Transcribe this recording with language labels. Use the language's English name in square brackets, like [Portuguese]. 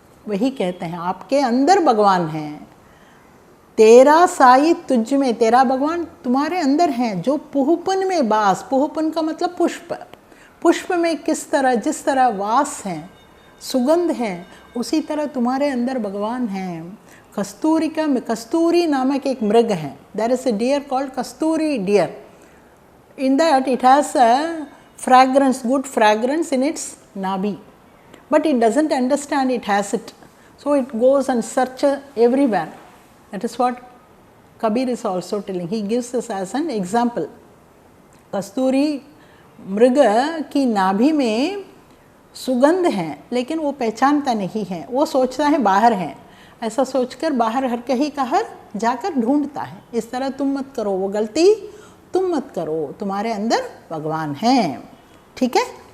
[Hindi] वही कहते हैं, आपके अंदर भगवान हैं। तेरा साई तुझ में, तेरा भगवान तुम्हारे अंदर हैं, जो पुहपन में बास, पुहपन का मतलब पुष्प, पुष्प में किस तरह जिस तरह वास है, सुगंध है, उसी तरह तुम्हारे अंदर भगवान हैं। कस्तूरी नामक एक मृग है। [English] There is a deer called kasturi deer. In that it has a fragrance, good fragrance in its nabi, but it doesn't understand it has it, so it goes and searches everywhere. That is what Kabir is also telling. He gives this as an example. [Hindi] कस्तूरी मृग की नाभि में सुगंध है, लेकिन वो पहचानता नहीं है, वो सोचता है बाहर है, ऐसा सोचकर बाहर हर कहीं का हर जाकर ढूंढता है. इस तरह तुम मत करो, वो गलती तुम मत करो, तुम्हारे अंदर भगवान हैं. ठीक है.